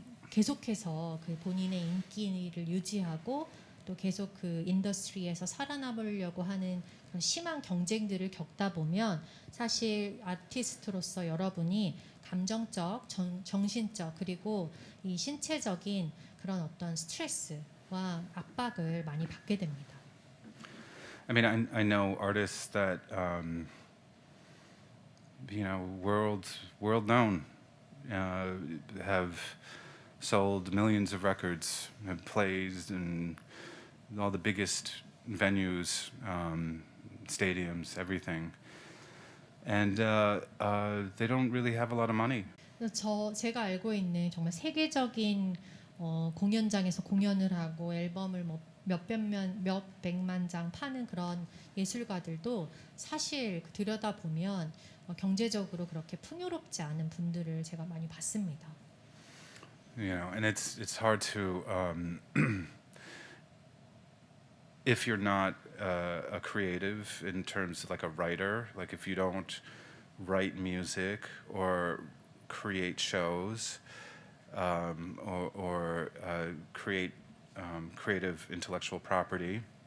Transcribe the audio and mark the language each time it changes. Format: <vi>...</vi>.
<ko>계속해서 그 본인의 인기를 유지하고 또 계속 그 인더스트리에서 살아남으려고 하는 그런 심한 경쟁들을 겪다 보면 사실 아티스트로서 여러분이 감정적, 정신적 그리고 이 신체적인 그런 어떤 스트레스와 압박을 많이 받게 됩니다.</ko> <en>I mean, I know artists that you know, world known, have sold millions of records, have plays in all the biggest venues, stadiums, everything, and they don't really have a lot of money.</en> <ko>제가 알고 있는 정말 세계적인 공연장에서 공연을 하고 앨범을 몇 백만 장 파는 그런 예술가들도 사실 들여다보면 경제적으로 그렇게 풍요롭지 않은 분들을 제가 많이 봤습니다.</ko> <en>You know, and it's hard to if you're not a creative in terms of like a writer, like if you don't write music or create shows or create creative intellectual property,</en>